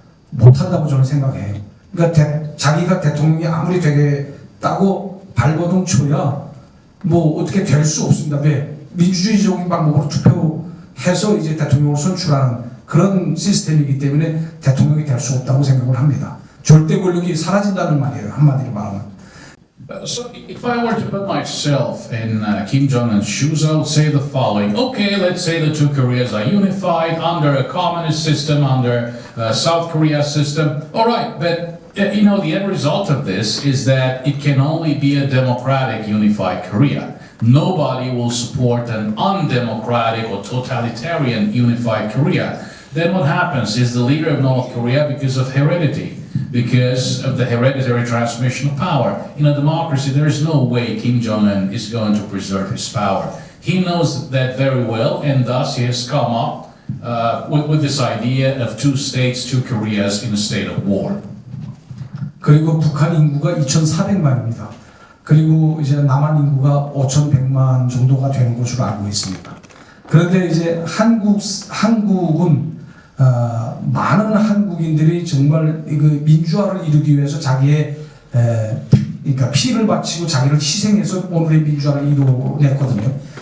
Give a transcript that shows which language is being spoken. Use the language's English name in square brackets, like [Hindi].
[Korean] 못한다고 저는 생각해요. 그러니까 자기가 대통령이 아무리 되겠다고 발버둥 쳐야 뭐 어떻게 될 수 없습니다. 왜? 민주주의적인 방법으로 투표해서 이제 대통령을 선출하는 그런 시스템이기 때문에 대통령이 될 수 없다고 생각을 합니다. 절대 권력이 사라진다는 말이에요. 한마디로 말하면. [English] So if I were to put myself in Kim Jong-un's shoes, I would say the following. Okay, let's say the two Koreas are unified under a communist system, under South Korea system. All right, but you know, the end result of this is that it can only be a democratic unified Korea. Nobody will support an undemocratic or totalitarian unified Korea. Then what happens is the leader of North Korea, because of heredity, because of the hereditary transmission of power. In a democracy, there is no way Kim Jong-un is going to preserve his power. He knows that very well, and thus he has come up with this idea of two states, two Koreas in a state of war. [Korean] 그리고 북한 인구가 2,400만입니다. 그리고 이제 남한 인구가 5,100만 정도가 되는 것으로 알고 있습니다. 그런데 이제 한국은 많은 한국인들이 정말 그 민주화를 이루기 위해서 자기의 그러니까 피를 바치고 자기를 희생해서 오늘의 민주화를 이루어냈거든요.